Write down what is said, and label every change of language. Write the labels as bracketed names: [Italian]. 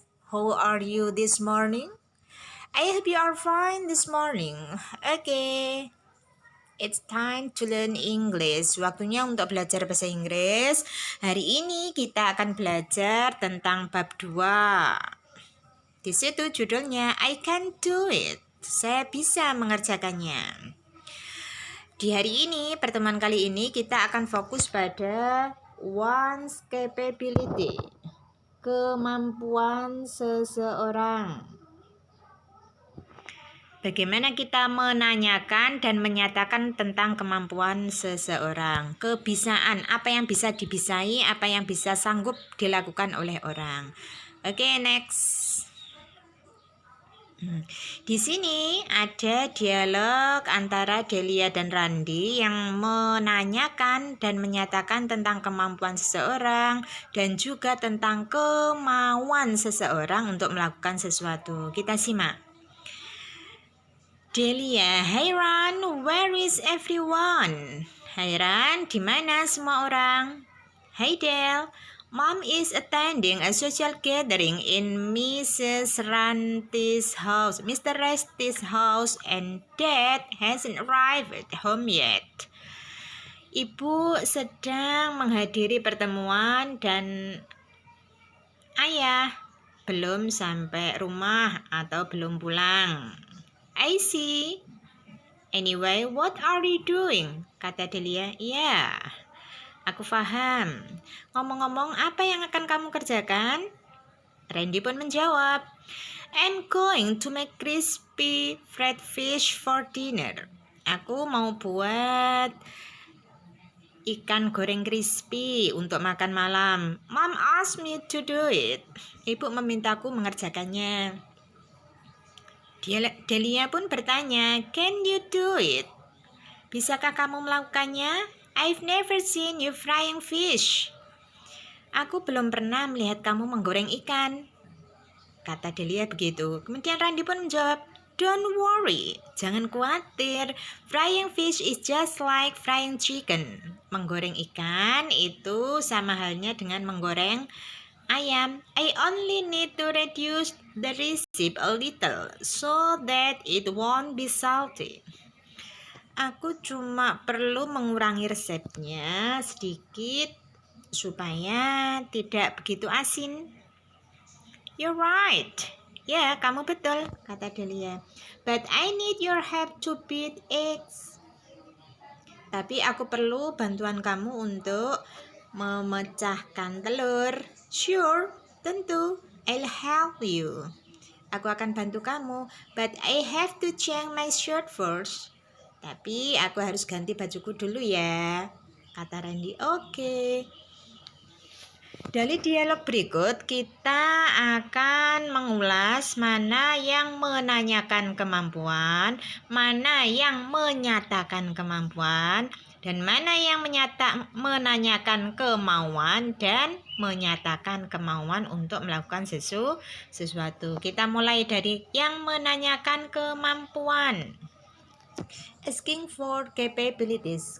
[English] How are you this morning? I hope you are fine this morning. Okay, it's time to learn English. [Indonesian] Waktunya untuk belajar bahasa Inggris. Hari ini kita akan belajar tentang bab 2. Di situ judulnya I can do it. Saya bisa mengerjakannya. Di hari ini, pertemuan kali ini kita akan fokus pada one's capability, kemampuan seseorang. Bagaimana kita menanyakan dan menyatakan tentang kemampuan seseorang, kebisaan, apa yang bisa dibisai, apa yang bisa sanggup dilakukan oleh orang. [English] Oke, next. [Indonesian] Di sini ada dialog antara Delia dan Randi yang menanyakan dan menyatakan tentang kemampuan seseorang dan juga tentang kemauan seseorang untuk melakukan sesuatu. Kita simak. [English] Delia, "Hey Ran, where is everyone?" "Hey Ran, [Indonesian] di mana semua orang?" [English] "Hey Del, Mom is attending a social gathering in Mrs. Ranti's house, Mr. Ranti's house, and Dad hasn't arrived at home yet." [Indonesian] Ibu sedang menghadiri pertemuan dan ayah belum sampai rumah atau belum pulang. [English] "I see. Anyway, what are you doing?" [Indonesian] kata Delia. "Ya, aku paham. Ngomong-ngomong, apa yang akan kamu kerjakan?" [English] Randy [Indonesian] pun menjawab, [English] "I'm going to make crispy fried fish for dinner." [Indonesian] Aku mau buat ikan goreng crispy untuk makan malam. [English] "Mom asked me to do it." [Indonesian] Ibu memintaku mengerjakannya. Delia pun bertanya, [English] "Can you do it?" [Indonesian] Bisakah kamu melakukannya? [English] "I've never seen you frying fish." [Indonesian] Aku belum pernah melihat kamu menggoreng ikan, kata Delia begitu. Kemudian Randi pun menjawab, [English] "Don't worry, [Indonesian] jangan khawatir. [English] Frying fish is just like frying chicken." [Indonesian] Menggoreng ikan itu sama halnya dengan menggoreng ayam. [English] "I only need to reduce the recipe a little so that it won't be salty." [Indonesian] Aku cuma perlu mengurangi resepnya sedikit supaya tidak begitu asin. [English] "You're right." [Indonesian] "Ya, kamu betul," kata Delia. [English] "But I need your help to beat eggs." [Indonesian] Tapi aku perlu bantuan kamu untuk memecahkan telur. [English] "Sure, [Indonesian] tentu. [English] I'll help you." [Indonesian] Aku akan bantu kamu. [English] "But I have to change my shirt first." [Indonesian] Tapi aku harus ganti bajuku dulu ya, kata Randy. Oke. Dari dialog berikut kita akan mengulas mana yang menanyakan kemampuan, mana yang menyatakan kemampuan, dan mana yang menanyakan kemauan dan menyatakan kemauan untuk melakukan sesuatu. Kita mulai dari yang menanyakan kemampuan. [English] Asking for capabilities.